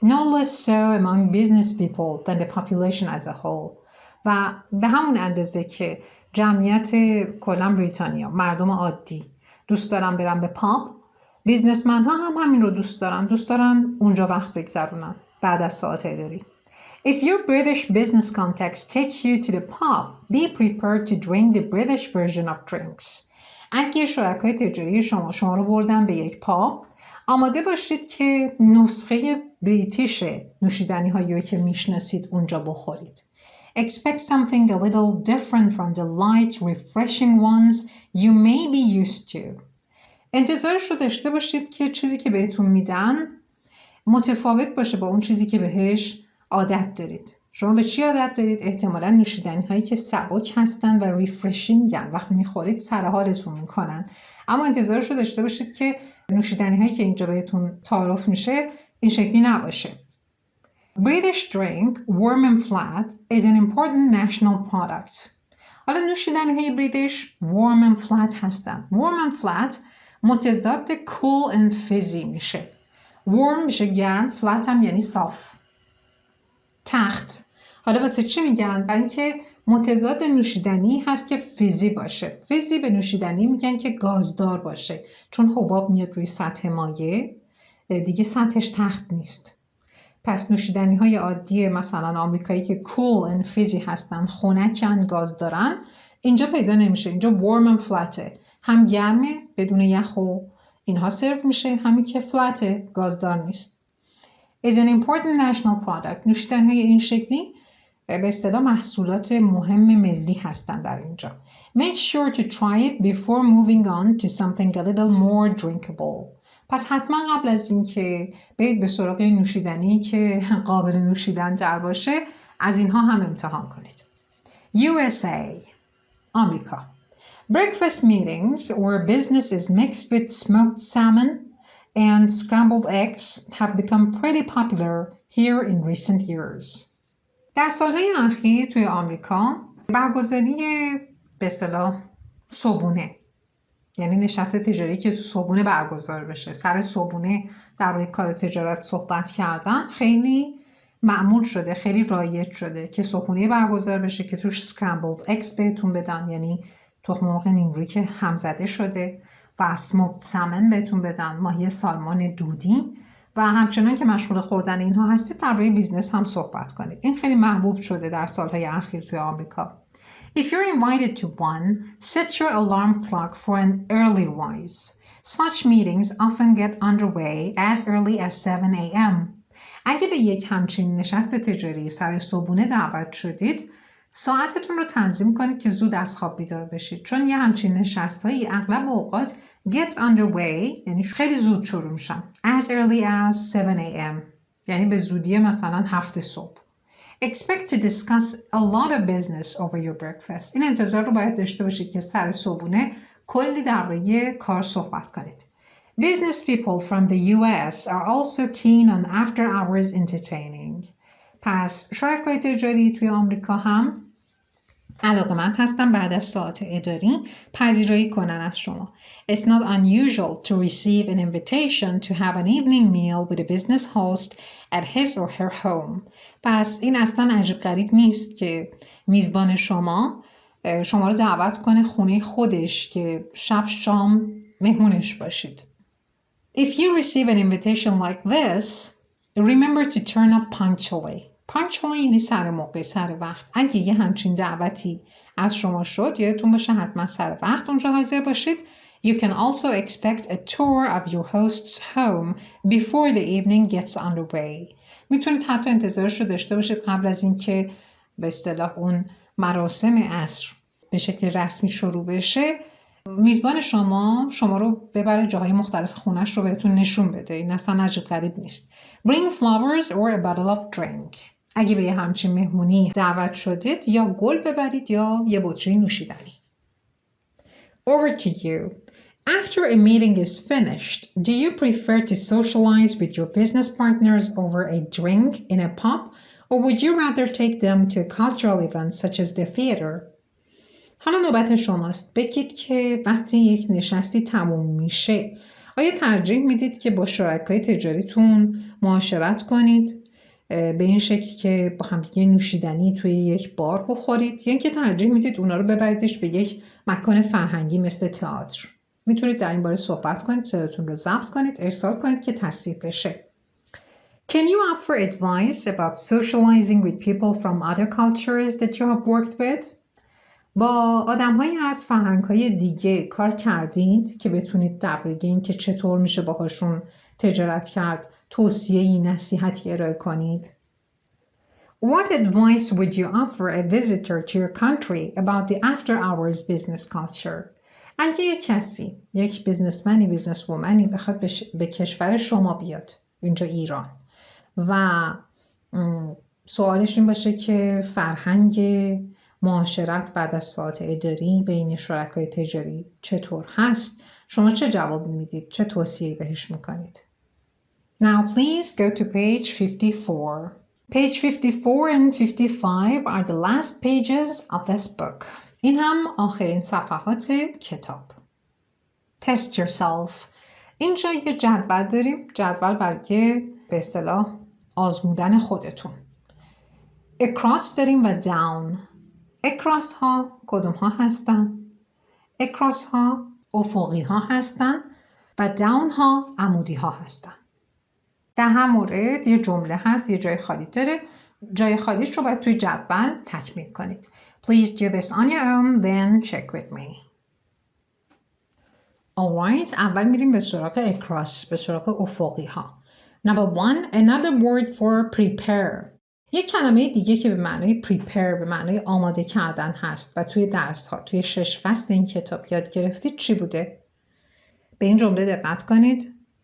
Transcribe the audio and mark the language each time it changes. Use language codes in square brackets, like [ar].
[en] No less so among business people than the population as a whole. [fa] و به همون اندازه که جمعیت کلا بریتانیا مردم عادی دوست دارن برن به پاب، بیزنسمن ها هم همین رو دوست دارن اونجا وقت بگذرونن بعد از ساعت اداری. [en] If your British business contacts take you to the pub, be prepared to drink the British version of drinks. [fa] اگه شرکای تجاری شما رو بردن به یک پاب، آماده باشید که نسخه بریتیش نوشیدنی هایی که میشناسید اونجا بخورید. [en] Expect something a little different from the light, refreshing ones you may be used to. [fa] انتظارش رو داشته باشید که چیزی که بهتون میدن متفاوت باشه با اون چیزی که بهش عادت دارید. شما به چی عادت دارید؟ احتمالاً نوشیدنی هایی که سبک هستن و ریفرشینگن، وقتی میخورید سر حالتون میکنن. اما انتظارش رو داشته باشید که نوشیدنی هایی که اینجا بهتون تعارف میشه این شکلی نباشه. [en] British drink, warm and flat, is an important national product. [fa] حالا نوشیدنی های بریتیش [en] warm and flat [fa] هستن. [en] warm and flat [fa] متضاد [en] cool and fizzy [fa] میشه. warm میشه گرم، flat هم یعنی صاف. تخت. حالا واسه چی میگن؟ برای اینکه متضاد نوشیدنی هست که فیزی باشه. فیزی به نوشیدنی میگن که گازدار باشه، چون حباب میاد روی سطح مایع دیگه سطحش تخت نیست. پس نوشیدنی های عادی مثلا آمریکایی که [en] cool and fizzy [fa] هستن، خنکن، گاز دارن، اینجا پیدا نمیشه. اینجا [en] warm and flat'ه، [fa] هم گرمه بدون یخ و اینها سرو میشه، همین که فلته، گازدار نیست. [en] is an important national product. [fa] نوشیدنی های این شکلی به اصطلاح محصولات مهم ملی هستن در اینجا. [en] Make sure to try it before moving on to something a little more drinkable. [fa] پس حتما قبل از اینکه برید به سراغ نوشیدنی که قابل نوشیدن تر باشه از اینها هم امتحان کنید. USA آمریکا. [en] Breakfast meetings where business is mixed with smoked salmon and scrambled eggs have become pretty popular here in recent years. [fa] در سالهای اخیر توی آمریکا برگزاری به اصطلاح صبحونه، یعنی نشست تجاری که تو صبحونه برگزار بشه، سر صبحونه درباره کار تجارت صحبت کردن خیلی معمول شده، خیلی رایج شده که صبحونه برگزار بشه که توش [en] scrambled eggs [fa] بهتون بدن، یعنی تخم مرغ نیمرویی که همزده شده، و [en] smoked salmon [fa] بهتون بدن، ماهی سالمون دودی، و همچنان که مشغول خوردن اینها هستید درباره بیزنس هم صحبت کنید. این خیلی محبوب شده در سالهای اخیر توی آمریکا. [en] If you're invited to one, set your alarm clock for an early rise. Such meetings often get underway as early as 7 a.m. [fa] اگه به یک همچین نشست تجاری سر صبحونه دعوت شدید، ساعتتون رو تنظیم کنید که زود از خواب بیدار بشید، چون یه همچین نشست‌هایی اغلب اوقات [en] get underway [fa] یعنی خیلی زود شروع میشن. [en] As early as 7 a.m. [fa] یعنی به زودی مثلا 7 صبح. [en] Expect to discuss a lot of business over your breakfast. [fa] این انتظار رو باید داشته باشید که سر صبحونه کلی درباره کار صحبت کنید. [en] Business people from the US are also keen on after hours entertaining. [fa] پس شرکای تجاری توی آمریکا هم علاقه‌مند هستن بعد از ساعت اداری پذیرایی کنن از شما. [en] It's not unusual to receive an invitation to have an evening meal with a business host at his or her home. [fa] پس این اصلا عجیب غریب نیست که میزبان شما رو دعوت کنه خونه خودش که شب شام مهمونش باشید. [en] If you receive an invitation like this, remember to turn up punctually. [fa] punctually یعنی سر موقع، سر وقت. اگه یه همچین دعوتی از شما شد، یادتون باشه حتما سر وقت اونجا حاضر باشید. [en] You can also expect a tour of your host's home before the evening gets underway. [fa] میتونید حتی انتظارش رو داشته باشید قبل از اینکه به اصطلاح اون مراسم عصر به شکل رسمی شروع بشه، میزبان شما رو ببره جاهای مختلف خونش رو بهتون نشون بده. این اصلا عجیب غریب نیست. [en] Bring flowers or a bottle of drink. [fa] اگه به یه همچین مهمونی دعوت شدید، یا گل ببرید یا یه بطری نوشیدنی. [en] Over to you. After a meeting is finished, do you prefer to socialize with your business partners over a drink in a pub, or would you rather take them to a cultural event such as the theater? [fa] حالا نوبت شماست. بگید که وقتی یک نشستی تموم میشه، آیا ترجیح میدید که با شرکای تجاریتون معاشرت کنید به این شکل که با هم دیگه نوشیدنی توی یک بار بخورید، یا اینکه ترجیح میدید اونا رو ببریدش به یک مکان فرهنگی مثل تئاتر؟ میتونید در این باره صحبت کنید، صداتون رو ضبط کنید، ارسال کنید که تصحیح بشه. Can you offer advice about socializing with people from other cultures that you have worked with? با آدم‌هایی از فرهنگ‌های دیگه کار کردید که بتونید درباره این که چطور میشه باهاشون تجارت کرد توصیه‌ای، نصیحتی ارائه کنید؟ What advice would you offer a visitor to your country about the after-hours business culture? اگه یک کسی، یک بیزنسمنی، بیزنسومنی بخواد به کشور شما بیاد، اینجا ایران، و سوالش این باشه که فرهنگ معاشرت بعد از ساعت اداری بین شرکای تجاری چطور هست، شما چه جواب میدید؟ چه توصیه‌ای بهش میکنید؟ [en] Now please go to page 54. Page 54 and 55 are the last pages of this book. [fa] این هم آخرین صفحات کتاب. [en] Test yourself. [fa] اینجا یه جدول داریم. جدول برای به اصطلاح آزمودن خودتون. across داریم و down. across ها کدوم ها هستن؟ across ها افقی ها هستن و down ها عمودی ها هستن. در هر مورد یه جمله هست، یه جای خالی داره. جای خالیش رو باید توی جدول تکمیل کنید. [en] Please do this on your own, then check with me. [fa] Alright, اول میریم به سراغ across، به سراغ افقی ها. [en] Number 1, another word for prepare. [fa] یک کلمه دیگه که به معنای prepare، به معنای آماده کردن هست و توی درس ها، توی 6 فصل این کتاب یاد گرفتید چی بوده؟ به این جمله دقت کنید.